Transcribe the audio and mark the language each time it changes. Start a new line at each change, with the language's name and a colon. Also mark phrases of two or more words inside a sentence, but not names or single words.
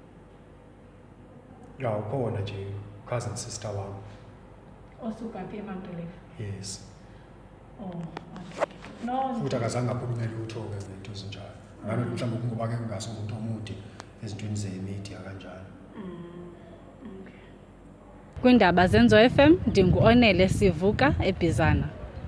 Zulu: Ya ukhona nje
English: cousin sister
Zulu: wami. Osukaphi eMagdalene?
English: Yes. Oh, okay. No.
Zulu: Futhi akazange akhulume lutho-ke ngento ezinjalo. Ngani mhlawumbe kungoba-ke ngingasomuntu omude ezintweni ze-media kanjalo.
English: Okay.
Xhosa: Kwindaba Zenzo FM ndingu-Onele Sivuka eBizana.